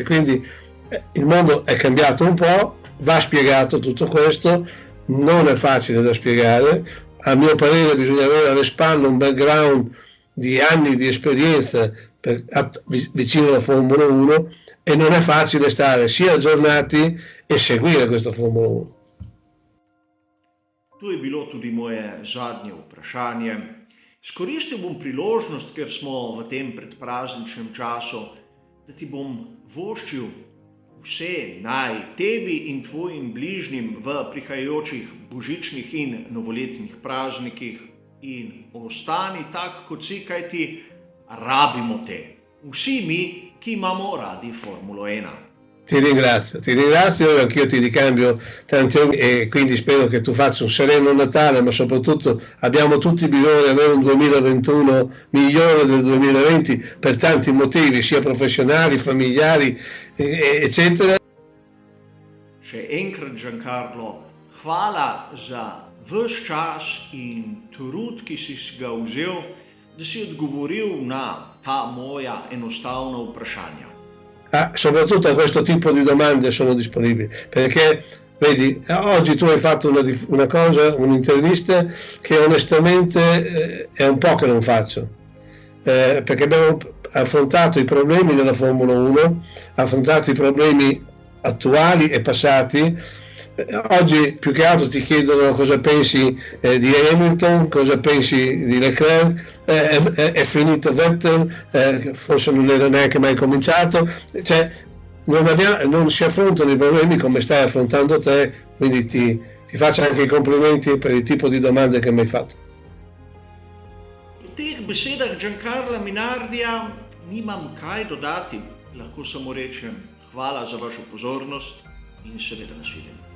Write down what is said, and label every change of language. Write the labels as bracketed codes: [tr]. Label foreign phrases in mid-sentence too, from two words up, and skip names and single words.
[it] Quindi il mondo è cambiato un po', va spiegato tutto questo, non è facile da spiegare. A mio parere bisogna avere alle spalle un background di anni di esperienza vicino alla Formula 1 e non è facile stare sia aggiornati e seguire questa Formula 1. [sl] To je bilo tudi moje zadnje vprašanje. Izkoristil bom priložnost, ker smo v tem predprazničnem času, da ti bom voščil vse naj tebi in tvojim bližnjim v prihajajočih božičnih in novoletnih praznikih in ostani tak, kot si, kajti rabimo te. Vsi mi, ki imamo radi Formulo 1. [it] Ti ringrazio, anch'io ti ricambio tanti auguri e quindi spero che tu faccia un sereno Natale, ma soprattutto abbiamo tutti bisogno di avere un 2021 migliore del 2020 per tanti motivi, sia professionali, familiari, eccetera. [sl] Še enkrat, Giancarlo, hvala za ves čas in trud, ki si ga vzel, da si odgovoril na ta moja enostavna vprašanja. [it] Soprattutto a questo tipo di domande sono disponibili, perché vedi, oggi tu hai fatto una cosa, un'intervista che onestamente è un po' che non faccio, perché abbiamo affrontato i problemi della Formula 1, affrontato i problemi attuali e passati. Oggi più che altro ti chiedono cosa pensi di Hamilton, cosa pensi di Leclerc, è finito Vettel, forse non era neanche mai cominciato, cioè non si affrontano i problemi come stai affrontando te, quindi ti faccio anche i complimenti per il tipo di domande che mi hai fatto. [sl] V teh besedah Giancarla Minardija nimam kaj dodati, lahko samo rečem hvala za vašo pozornost in seveda nasvidenje.